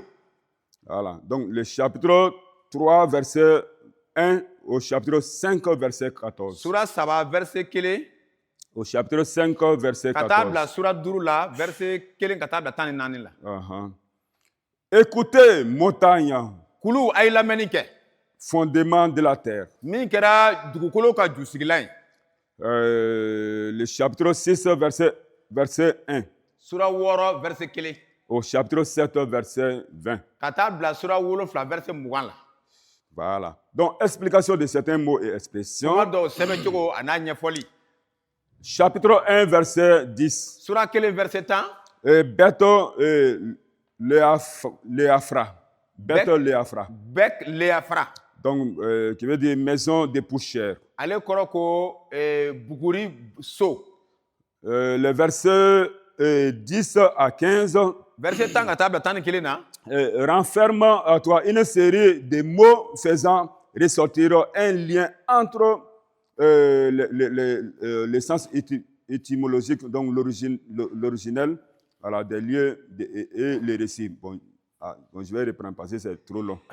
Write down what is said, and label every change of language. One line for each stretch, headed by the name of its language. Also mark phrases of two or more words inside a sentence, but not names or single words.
French: Voilà, donc le chapitre 3 verset 1 au chapitre 5 verset 14.
Bambara: Sura 3 verset 1. Au chapitre 5, verset 14. Ka taa bila sura 5 la verset 1 ka taa bila 14 la.
French: Écoutez, montagne,
Bambara: Kulu a ye lamɛnni kɛ.
French: fondement de la terre.
Bambara: Min kɛra dugukolo ka jusigilan ye.
French: Le chapitre 6, verset 1.
Bambara: Sura 6 verset 1.
French: Au chapitre 7, verset 20.
Bambara: Ka taa bila sura 7 verset 20 la.
French: Voilà. Donc, explication de certains mots et expressions.
Bambara: Kuma dɔw sɛbɛncogo a n'a ɲɛfɔli.
French: Chapitre 1, verset 10.
Bambara: Sura 1 verset 10. Beth Léafra. Beth Léafra. Beth Léafra.
French: Donc, qui veut dire maison de poussière.
Bambara: Ale kɔrɔ ko buguri so.
French: Le verset 10 à 15.
Bambara: Verset 10 ka taa bila 11 na.
French: Renferme à toi une série de mots faisant ressortir un lien entre le sens étymologique, donc l'originel, voilà, des lieux et les récits. Bon, je vais reprendre parce que c'est trop long.